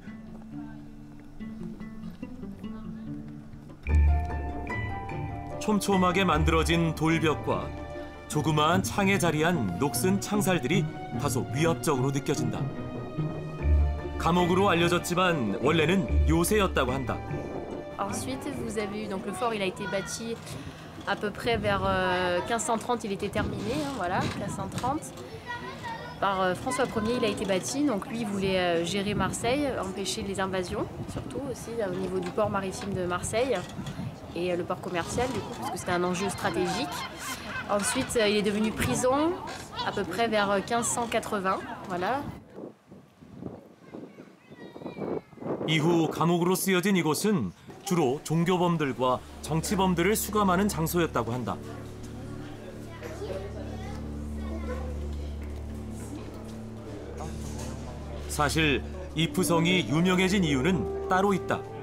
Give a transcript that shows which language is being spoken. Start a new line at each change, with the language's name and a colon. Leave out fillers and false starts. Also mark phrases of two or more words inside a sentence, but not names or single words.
Korean: 촘촘하게 만들어진 돌벽과 조그마한 창에 자리한 녹슨 창살들이 다소 위압적으로 느껴진다. 감옥으로 알려졌지만 원래는 요새였다고 한다.
French: Ensuite, vous avez eu donc le fort, il a été bâti à peu près vers 1530, il était terminé, hein, voilà, 1530. Par François Ier, il a été bâti, donc lui il voulait gérer Marseille, empêcher les invasions, surtout aussi au niveau du port maritime de Marseille et le port commercial du coup, parce que c'était un enjeu stratégique. Ensuite, il est devenu prison à peu près vers 1580, voilà.
Korean: 이후 감옥으로 쓰여진 이곳은 주로 종교범들과 정치범들을 수감하는 장소였다고 한다. 사실 이프성이 유명해진 이유는 따로 있다.